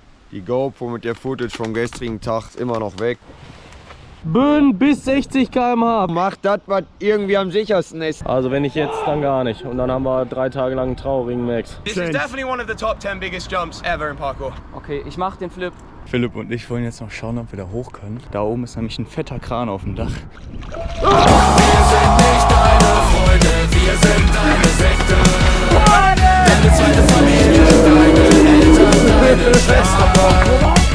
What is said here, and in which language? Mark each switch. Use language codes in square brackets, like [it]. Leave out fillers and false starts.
[de] die GoPro mit der Footage vom gestrigen Tag ist immer noch weg. Böen bis 60 km/h. Macht das, was irgendwie am sichersten ist. Also wenn nicht jetzt, dann gar nicht. Und dann haben wir 3 Tage lang einen traurigen Max. [en] This is definitely one of the top 10 biggest jumps ever in parkour. [de] Okay, ich mach den Flip. Philipp und ich wollen jetzt noch schauen, ob wir da hoch können. Da oben ist nämlich ein fetter Kran auf dem Dach. Wir sind nicht deine Freunde, wir sind deine Sekte. Deine zweite Familie, deine Eltern, deine Schwester.